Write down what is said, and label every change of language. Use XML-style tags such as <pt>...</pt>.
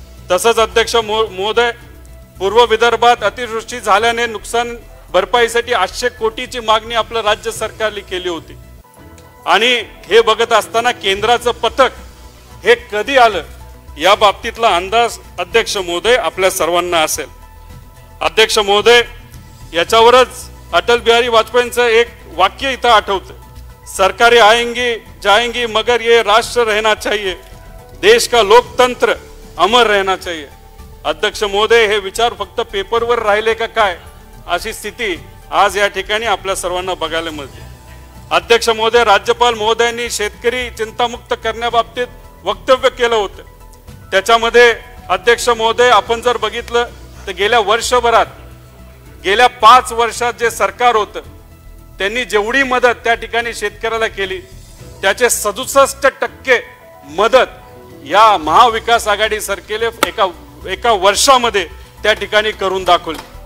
<mr>तसंच अध्यक्ष महोदय, पूर्व विदर्भात अतिवृष्टी झाल्याने नुकसान भरपाईसाठी 800 कोटीची मागणी आपल्या राज्य सरकारने केली होती। आणि हे बघत असताना केंद्राचं पथक हे कधी आलं या बाबतीतला अंदाज अध्यक्ष महोदय आपल्या सर्वांना असेल। अध्यक्ष महोदय, याच्यावरच अटल बिहारी वाजपेयींचं एक वाक्य इथं आठवतं,</mr> <hi>सरकारें आएंगी जाएंगी मगर ये राष्ट्र रहना चाहिए, देश का लोकतंत्र अमर रहना चाहिए।</hi> <mr>अध्यक्ष महोदय, हे विचार फक्त पेपरवर राहिले का काय अशी स्थिती आज या ठिकाणी आपल्या सर्वांना बघायला मिळते। अध्यक्ष महोदय, राज्यपाल महोदयांनी शेतकरी चिंतामुक्त करण्याबाबतीत वक्तव्य केलं होतं. त्याच्यामध्ये अध्यक्ष महोदय, आपण जर बघितलं तर गेल्या वर्षभरात, गेल्या 5 वर्षात जे सरकार होतं त्यांनी जेवढी मदत त्या ठिकाणी शेतकऱ्याला केली त्याचे 67% मदत या महाविकास आघाडी सरकारने एका वर्षामध्ये त्या ठिकाणी करून दाखवली.</mr>